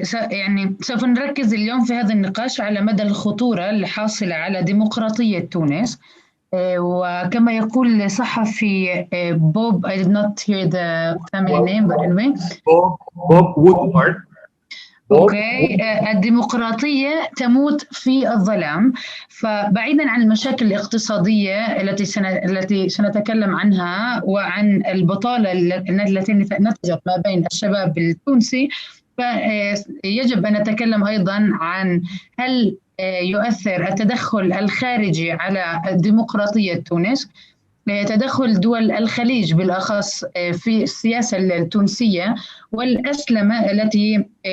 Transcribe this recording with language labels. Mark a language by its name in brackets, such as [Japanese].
[Arabic] يعني سوف نركز اليوم في هذا النقاش على مدى الخطورة الحاصلة على ديمقراطية تونس. وكما يقول صحفي بوب, [English] I did not hear the family name, but anyway. Bob Woodward. Okay. [Arabic] الديمقراطية تموت في الظلام. فبعيدا عن المشاكل الاقتصادية التي سنتكلم عنها وعن البطالة التي نتجت ما بين الشباب التونسي، فيجب أن نتكلم أيضا عن هل يؤثر التدخل الخارجي على ديمقراطية تونس، تدخل دول الخليج بالأخص في السياسة التونسية والأسلمة التي